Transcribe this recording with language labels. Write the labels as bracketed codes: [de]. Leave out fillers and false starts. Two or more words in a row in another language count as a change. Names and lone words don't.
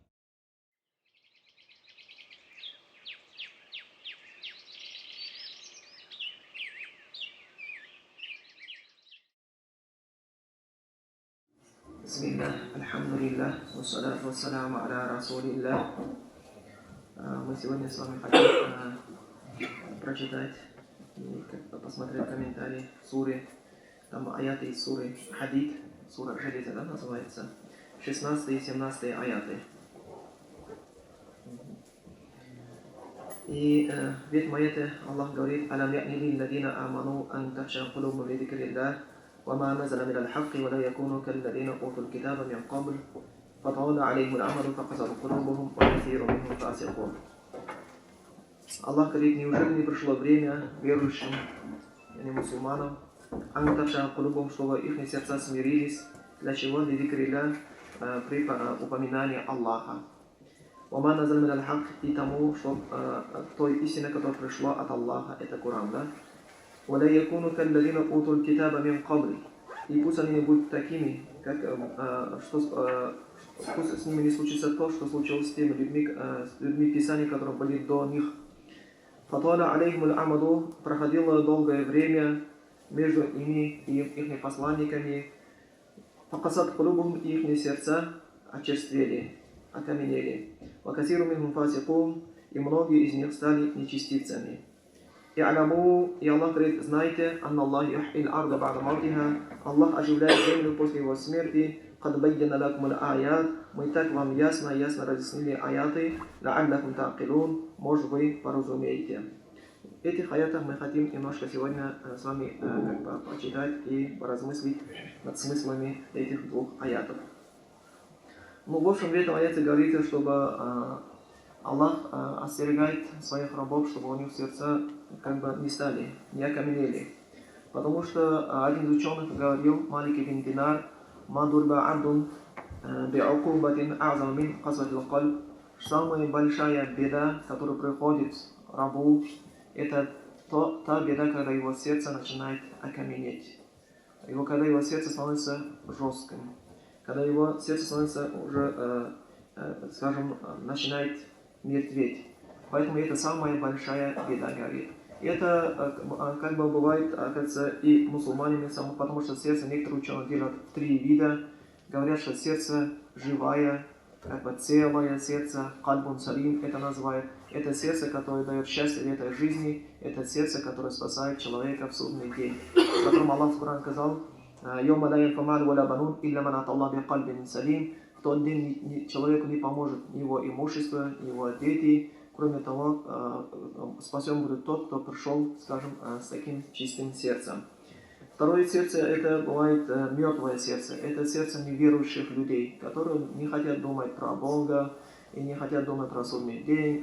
[ar] بسم الله, الحمد لله والصلاة والسلام على رسول الله. [ru] Мы сегодня с вами хотим прочитать и посмотреть комментарии суры, там аяты из суры Хадид, сура Железа, да, называется, 16 и 17 аяты. И в этом аяте Аллах говорит: [ar] «ألم يأن للذين آمنوا أن تخشع قلوبهم لذكر الله, وما نزل من الحق ولا يكونوا كالذين أوتوا الكتاب من قبل فطال عليهم الأمد فقست قلوبهم وكثير منهم فاسقون». [ru] Аллах говорит: неужели не пришло время верующим, мусульманам, чтобы их сердца смирились, для чего? При упоминании Аллаха. [ar] وما نزل من الحق, [ru] и тому, что той истины, которая пришла от Аллаха, это Коран, да? [ar] ولا يكونوا كالذين أوتوا الكتاب من قبل, [ru] и пусть они не будут такими, как пусть с ними не случится то, что случилось с теми людьми Писания, которые были до них. [ar] فطال عليهم الأمد, [ru] проходило долгое время между ими и их посланниками. [ar] فقست قلوبهم, [ru] и их сердца очерствели, окаменели. [ar] وكثير منهم فاسقون, [ru] и многие из них стали нечестивцами. И Аллах говорит: знайте, Аллах оживляет землю после его смерти. Мы так вам ясно разъяснили аяты, может вы поразумеете. В этих аятах мы хотим немножко сегодня с вами почитать и поразмыслить над смыслами этих двух аятов. В общем, в этом аяте говорится, чтобы Аллах остерегает своих рабов, чтобы у них сердца не стали, не окаменели. Потому что один из ученых говорил, Малик ибн Динар, [ar] «ما ضرب عبد بعقوبة أعظم من قسوة القلب», [ru] самая большая беда, которая приходит рабу, это та беда, когда его сердце начинает окаменеть. Когда его сердце становится жестким, когда его сердце становится уже, начинает мертветь. Поэтому это самая большая беда, говорит. Это бывает, оказывается, и мусульманами, потому что сердце некоторые ученые делят в 3 вида. Говорят, что сердце живое, целое сердце, [ar] قلب سليم [ru] это называют. Это сердце, которое дает счастье в этой жизни, это сердце, которое спасает человека в судный день. Потом Аллах в Коране сказал: [ar] «يوم لا ينفع ولا بنون إلا من أتى الله بقلب سليم». [ru] В тот день человеку не поможет ни его имущество, ни его дети. Кроме того, спасен будет тот, кто пришел, с таким чистым сердцем. Второе сердце, это бывает мертвое сердце. Это сердце неверующих людей, которые не хотят думать про Бога и не хотят думать про судный день.